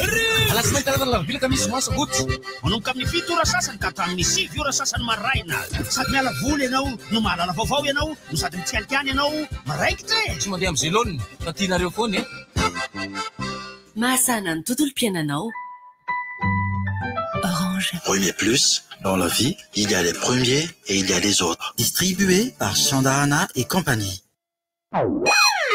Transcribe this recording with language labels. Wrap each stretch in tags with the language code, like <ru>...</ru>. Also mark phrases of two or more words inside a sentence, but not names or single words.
<mg>Alasinainy karazana lavilaka misy moasa goty. Manomboka amin'ny 7 ora sasany ka hatramin'ny 7 ora sasany maraina. Sady miala voly ianao, no mahalala vaovao ianao, no sady mitsalikiany ianao, maraikitra e. Tsy mandeha amin'izay laoniny, fa tianareo foana e. Mahasana ny tontolo piainanao. Orange.</mg> <fr>Oui, mais plus, dans la vie, il y a les premiers et il y a les autres. Distribué par Chandarana et compagnie.</fr>